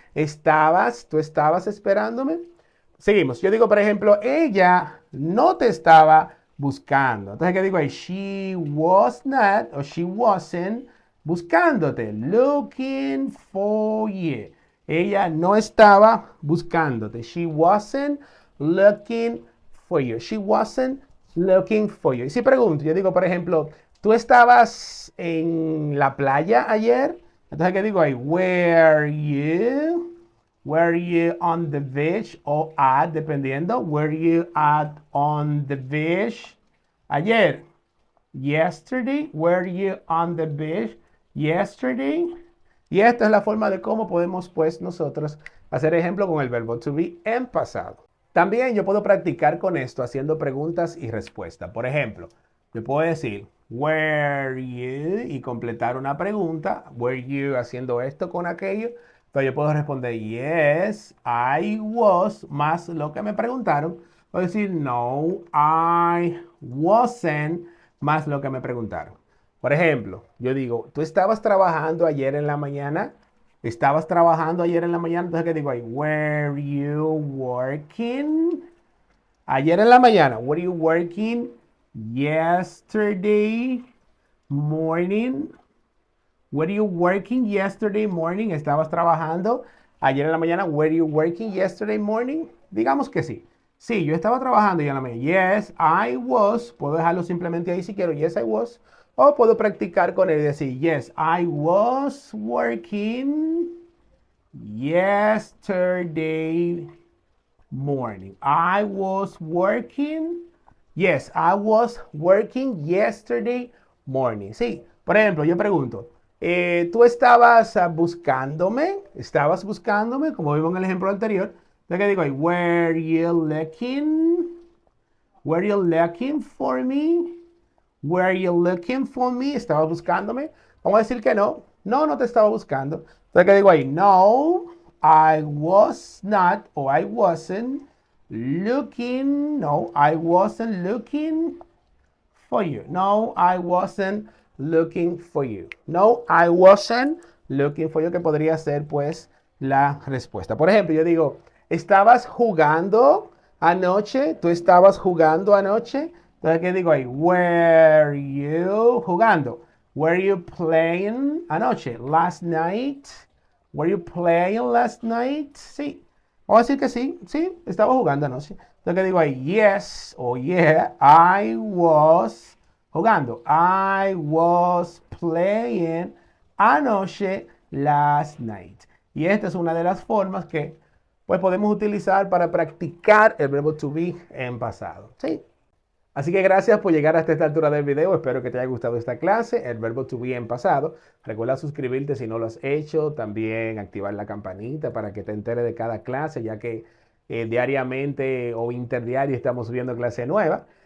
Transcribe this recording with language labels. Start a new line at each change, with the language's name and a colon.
Spanish: ¿Tú estabas esperándome? Seguimos. Yo digo, por ejemplo, ella no te estaba buscando. Entonces, ¿qué digo ahí?
English: She was not, o she wasn't,
Spanish: buscándote.
English: Looking for you.
Spanish: Ella no estaba buscándote.
English: She wasn't looking for you. She wasn't looking for you.
Spanish: Y si pregunto, yo digo, por ejemplo, ¿tú estabas en la playa ayer? Entonces, ¿qué digo ahí?
English: Were you on the beach o at,
Spanish: dependiendo?
English: Were you on the beach
Spanish: ayer?
English: Yesterday. Were you on the beach yesterday?
Spanish: Y esta es la forma de cómo podemos, pues, nosotros hacer ejemplo con el verbo to be en pasado. También yo puedo practicar con esto haciendo preguntas y respuestas. Por ejemplo, yo puedo decir, were you, y completar una pregunta.
English: Were you
Spanish: haciendo esto con aquello? Entonces yo puedo responder,
English: yes, I was,
Spanish: más lo que me preguntaron. O decir,
English: no, I wasn't,
Spanish: más lo que me preguntaron. Por ejemplo, yo digo, ¿tú estabas trabajando ayer en la mañana? ¿Estabas trabajando ayer en la mañana? Entonces, ¿qué digo ahí?
English: Were you working?
Spanish: Ayer en la mañana.
English: Were you working yesterday morning? Were you working yesterday morning?
Spanish: ¿Estabas trabajando ayer en la mañana?
English: Were you working yesterday morning?
Spanish: Digamos que sí. Sí, yo estaba trabajando ayer en la mañana.
English: Yes, I was.
Spanish: Puedo dejarlo simplemente ahí si quiero.
English: Yes, I was.
Spanish: O puedo practicar con él y decir,
English: yes, I was working yesterday morning. I was working. Yes, I was working yesterday morning.
Spanish: Sí, por ejemplo, yo pregunto, ¿tú estabas buscándome? ¿Estabas buscándome? Como vimos en el ejemplo anterior. ¿De qué digo ahí?
English: Were you looking? Were you looking for me? Were you looking for me?
Spanish: ¿Estabas buscándome? Vamos a decir que no. No, no te estaba buscando. Entonces, ¿qué digo ahí?
English: No, I was not, o I wasn't looking. No, I wasn't looking for you. No, I wasn't looking for you. No, I wasn't looking for you,
Spanish: que podría ser, pues, la respuesta. Por ejemplo, yo digo, ¿estabas jugando anoche? ¿Tú estabas jugando anoche? Entonces, ¿qué digo ahí?
English: Were you
Spanish: jugando?
English: Were you playing
Spanish: anoche?
English: Last night? Were you playing last night?
Spanish: Sí. Vamos a decir que sí. Sí, estaba jugando anoche. Entonces, Entonces, ¿qué digo ahí? Yes o
English: yeah, I was
Spanish: jugando.
English: I was playing
Spanish: anoche
English: last night.
Spanish: Y esta es una de las formas que pues podemos utilizar para practicar el verbo to be en pasado. ¿Sí? Así que gracias por llegar hasta esta altura del video. Espero que te haya gustado esta clase, el verbo to be en pasado. Recuerda suscribirte si no lo has hecho. También activar la campanita para que te enteres de cada clase, ya que diariamente o interdiario estamos subiendo clase nueva.